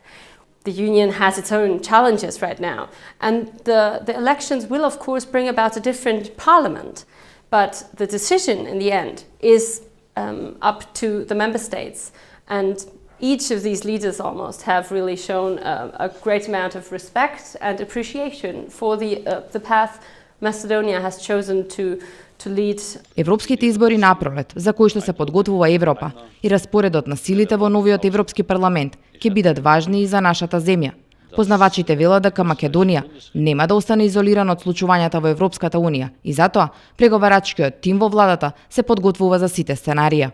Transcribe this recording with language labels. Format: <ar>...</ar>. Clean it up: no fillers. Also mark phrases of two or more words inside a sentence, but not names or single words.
<en>The Union has its own challenges right now, and the elections will, of course, bring about a different parliament, but the decision in the end is up to the member states, and each of these leaders almost have really shown a great amount of respect and appreciation for the path Macedonia has chosen to lead.</en> <mk>Европските избори напролет, за кои што се подготвува Европа, и распоредот на силите во новиот Европски парламент ќе бидат важни и за нашата земја. Познавачите велат дека Македонија нема да остане изолирана од случувањата во Европската Унија и затоа преговарачкиот тим во владата се подготвува за сите сценарија.</mk>